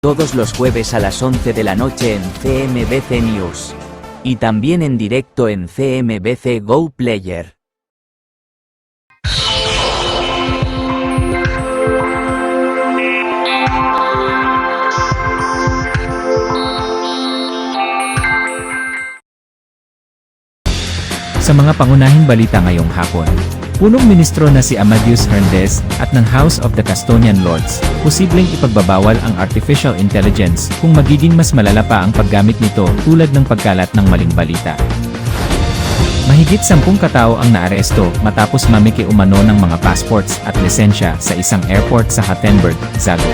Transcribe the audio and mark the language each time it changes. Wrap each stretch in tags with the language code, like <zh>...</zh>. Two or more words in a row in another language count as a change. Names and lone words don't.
<es>todos los jueves a las 11 de la noche en CMBC News. Y también en directo en CMBC Go Player.</es> <tl>Sa mga pangunahing balita ngayong hapon, punong ministro na si Amadeusz Hernandez at ng House of the Castonian Lords, posibleng ipagbabawal ang</tl> <en>artificial intelligence</en> <tl>kung magiging mas malala pa ang paggamit nito tulad ng pagkalat ng maling balita. Mahigit 10 katao ang naaresto matapos mamiki-umano ng mga passports at lisensya sa isang airport sa Gothenburg, Zagreb.</tl>